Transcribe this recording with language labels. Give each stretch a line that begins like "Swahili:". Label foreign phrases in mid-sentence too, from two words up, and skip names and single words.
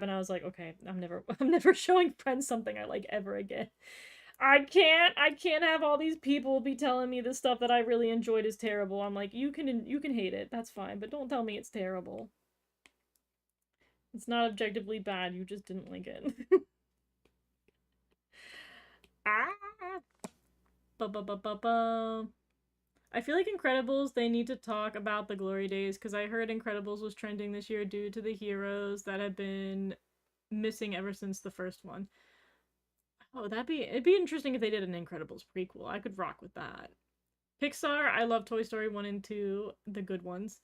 English: And I was like, okay, I'm never showing friends something I like ever again. I can't have all these people be telling me the stuff that I really enjoyed is terrible. I'm like, you can hate it. That's fine, but don't tell me it's terrible. It's not objectively bad. You just didn't like it. Ah. Ba ba ba ba ba. I feel like Incredibles, they need to talk about the glory days because I heard Incredibles was trending this year due to the heroes that had been missing ever since the first one. Oh, it'd be interesting if they did an Incredibles prequel. I could rock with that. Pixar, I love Toy Story 1 and 2, the good ones.